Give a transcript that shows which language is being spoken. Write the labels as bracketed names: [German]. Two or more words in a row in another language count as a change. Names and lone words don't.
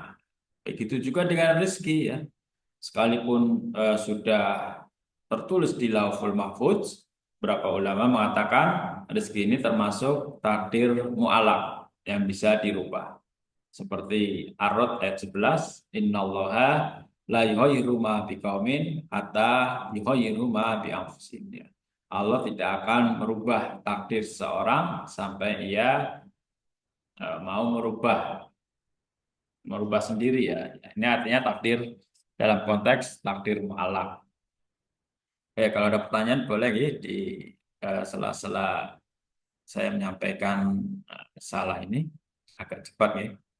[Indonesian] Begitu juga dengan rezeki ya. Sekalipun sudah tertulis di Lauhul Mahfuz, beberapa ulama mengatakan rezeki ini termasuk takdir mu'alaq yang bisa dirubah. Seperti Ar-Rod ayat 11, [Arabic] إن الله لا يغير ما بقوم حتى يغيروا ما بأنفسهم. [Indonesian] Allah tidak akan merubah takdir seseorang sampai ia mau merubah sendiri ya. Ini artinya takdir dalam konteks takdir mu'alaq. Kalau ada pertanyaan boleh ya, di sela-sela saya menyampaikan salah ini agak cepat ya.